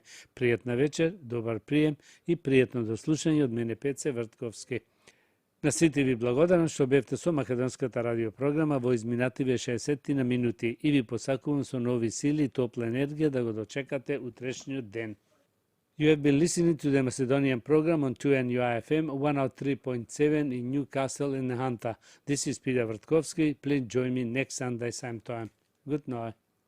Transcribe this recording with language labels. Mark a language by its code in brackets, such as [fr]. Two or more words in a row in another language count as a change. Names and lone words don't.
[mk] Пријатна вечер, добар прием и пријатно дослушање од мене Пеце Вртковски. На сите ви благодарам што бевте со македонската радиопрограма во изминативе 60 на минути и ви посакувам со нови сили и топла енергија да го дочекате утрешниот ден. [en] You have been listening to the Macedonian program on 2NUI FM 103.7 in Newcastle in Hunter. This is Peter Vrtkovski. Please join me next Sunday same time. Good night.